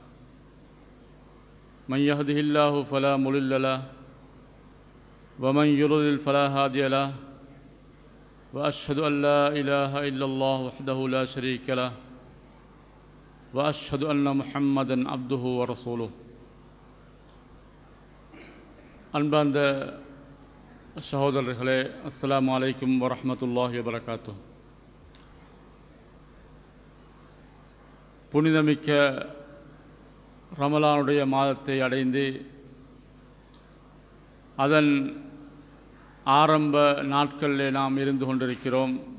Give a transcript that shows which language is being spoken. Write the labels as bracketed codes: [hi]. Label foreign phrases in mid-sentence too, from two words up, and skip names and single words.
[ar] من يهده الله فلا مضل له ومن يضلل فلا هادي له وأشهد أن لا إله إلا الله وحده لا شريك له وأشهد أن محمدًا عبده ورسوله [ta] அன்பார்ந்த சகோதரர்களே, [ar] السلام عليكم ورحمة الله وبركاته. [ta] புனிதமிக்க ரமலானுடைய மாதத்தை அடைந்து அதன் ஆரம்ப நாட்களிலே நாம் இருந்து கொண்டிருக்கிறோம்.